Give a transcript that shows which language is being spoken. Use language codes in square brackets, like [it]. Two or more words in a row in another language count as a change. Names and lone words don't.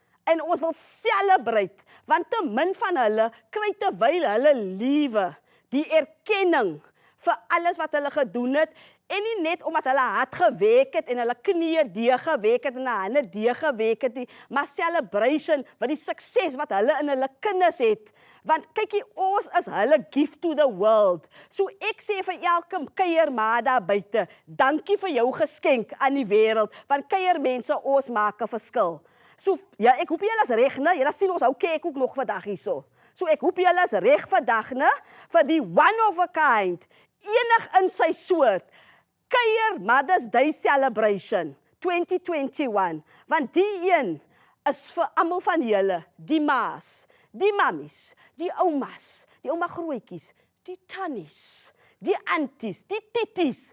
[af] En ons wil celebrate, want te min van hulle kry terwyl hulle lewe die erkenning vir alles wat hulle gedoen het, en nie net omdat hulle hard gewerk het en hulle knieë deeg gewerk het en hulle hande deeg gewerk het nie, maar celebration vir die sukses wat hulle in hulle kinders het. Want kykie, ons is hulle [en] gift to the world. [af] So ek sê vir elke kuierma daar buite, dankie vir jou geskenk aan die wêreld, want kuiermense, ons maak 'n verskil. So ja, ek hoop julle is reg, né? Julle sien ons hou kyk ook nog vandag hierso. So ek hoop julle is reg vandag, né? Vir die [en] one of a kind, [af] enig in sy soort. Kuier Mother's Day Celebration 2021, want die een is vir almal van julle, die ma's, die mammies, die oumas, die ouma grootjies, die tannies, die aunties, die titties.